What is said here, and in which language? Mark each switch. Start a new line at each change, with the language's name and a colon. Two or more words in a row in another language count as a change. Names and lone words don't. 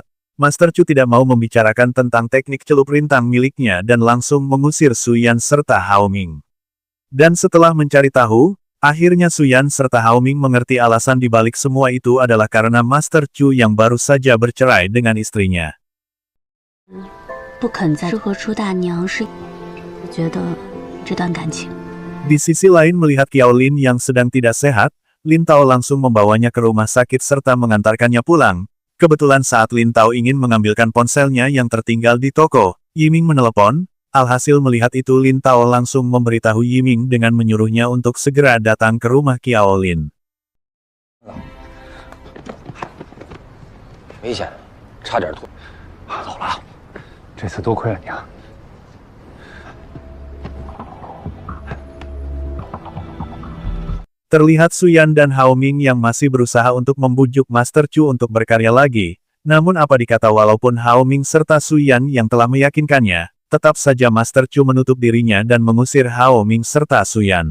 Indonesian: Master Chu tidak mau membicarakan tentang teknik celup rintang miliknya dan langsung mengusir Suyan serta Hao Ming. Dan setelah mencari tahu, akhirnya Suyan serta Hao Ming mengerti alasan dibalik semua itu adalah karena Master Chu yang baru saja bercerai dengan istrinya.
Chinese: 不肯再和朱大娘是，我觉得这段感情。
Indonesian: Di sisi lain melihat Qiao Lin yang sedang tidak sehat, Lin Tao langsung membawanya ke rumah sakit serta mengantarkannya pulang. Kebetulan saat Lin Tao ingin mengambilkan ponselnya yang tertinggal di toko, Yiming menelepon. Alhasil melihat itu Lin Tao langsung memberitahu Yiming dengan menyuruhnya untuk segera datang ke rumah Qiao Lin.
Chinese: 危险，差点吐。走了，这次多亏了你啊。
Indonesian: Terlihat Suyan dan Hao Ming yang masih berusaha untuk membujuk Master Chu untuk berkarya lagi. Namun apa dikata walaupun Hao Ming serta Suyan yang telah meyakinkannya, tetap saja Master Chu menutup dirinya dan mengusir Hao Ming serta Suyan.